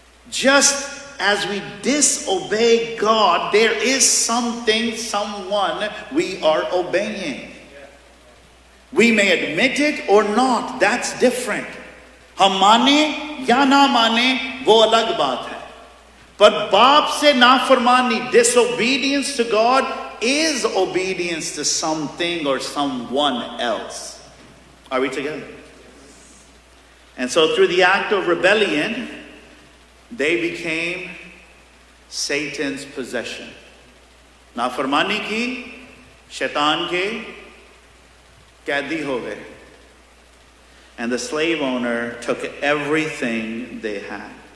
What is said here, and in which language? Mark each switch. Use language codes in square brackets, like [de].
[en] Just as we disobey God, there is something, someone we are obeying. We may admit it or not, that's different. [hi] हम माने या ना माने वो अलग बात है. पर बाप से नाफरमानी, [en] disobedience to God is obedience to something or someone else. Are we together? And so through the act of rebellion, they became Satan's possession. [hi] नाफरमानी की, शैतान के कैदी हो गए. [en] And the slave owner took everything they had.